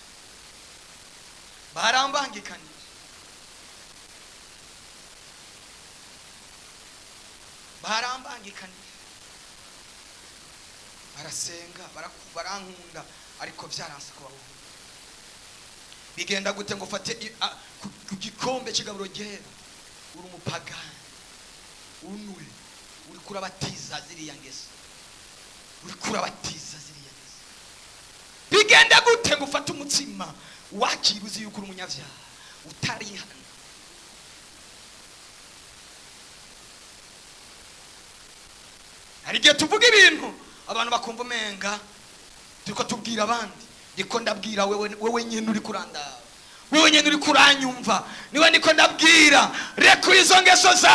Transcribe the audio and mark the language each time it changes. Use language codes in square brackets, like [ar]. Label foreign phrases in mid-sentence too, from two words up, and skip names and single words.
[rn] barasenga barankunda ariko byaranse kubaho bigenda gute ngo fate ku gikombe kigaburo gera uri umupagani unure uri kurabatiza ziriya ngeso bigenda gute ngo ufate umutsima wakiruzi yuko uri umunyabyaha utarihana hari igihe tuvuga ibintu abantu bakumva umenga turiko tubwira abandi ndiko ndabwira wewe nyene uri kurandaba wewe nyene uri kuranyumva niwe ndiko ndabwira rekura izo ngeso